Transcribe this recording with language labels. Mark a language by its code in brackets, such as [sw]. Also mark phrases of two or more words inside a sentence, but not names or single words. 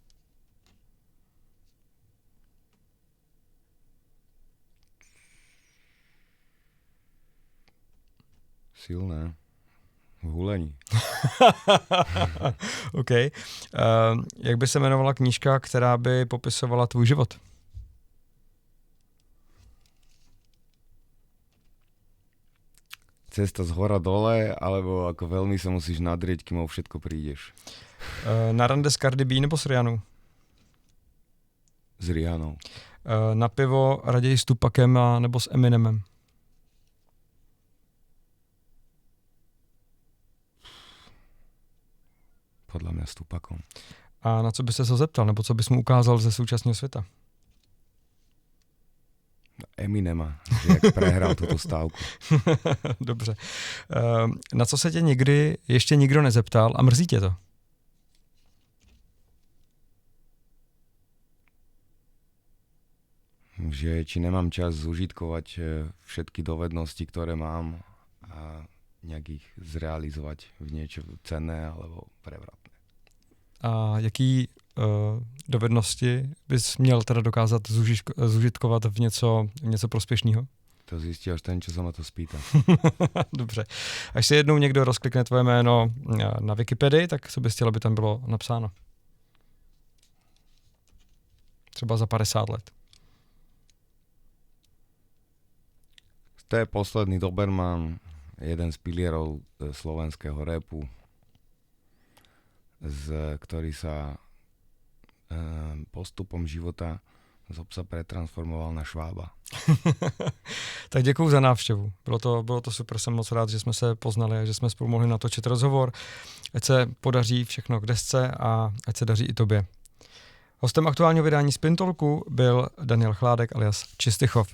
[sk] Silné. V hulení. [cs] OK. Jak by se jmenovala knížka, která by popisovala tvůj život? [sk] Cesta z hora dole, alebo ako veľmi sa musíš nadrieť, kým o všetko prídeš. [cs] Na rande s Cardi B nebo s Rihanou? [sk] S Rihanou. [cs] Na pivo raději s Tupakem nebo s Eminemem? [sk] Podľa mňa s Tupakom. [cs] A na co by se zeptal, nebo co bys mu ukázal ze současného světa? [sk] Eminema, že jak prehral túto stávku. [cs] Dobře. Na co se tě nikdy ještě nikdo nezeptal a mrzí tě to? [sk] Že či nemám čas zužitkovať všetky dovednosti, ktoré mám a nejak ich zrealizovať v niečo cenné alebo prevratné. [cs] A jaký dovednosti bys měl teda dokázat zužitkovat v něco prospěšného? To zjistí až ten, [sk] čo sa ma to spýta. [cs] Dobře. Až se jednou někdo rozklikne tvoje jméno na Wikipedii, tak co bys chtěl, aby tam bylo napsáno? Třeba za 50 let. [sk] To je posledný Doberman, jeden z pilierov slovenského rapu, ktorý sa postupom života z obsa pretransformoval na švába. [cs] Tak děkuju za návštěvu. Bylo to super, jsem moc rád, že jsme se poznali a že jsme spolu mohli natočit rozhovor. Ať se podaří všechno k desce a ať se daří i tobě. Hostem aktuálního vydání Spin Talku byl Daniel Chládek alias Čistichov.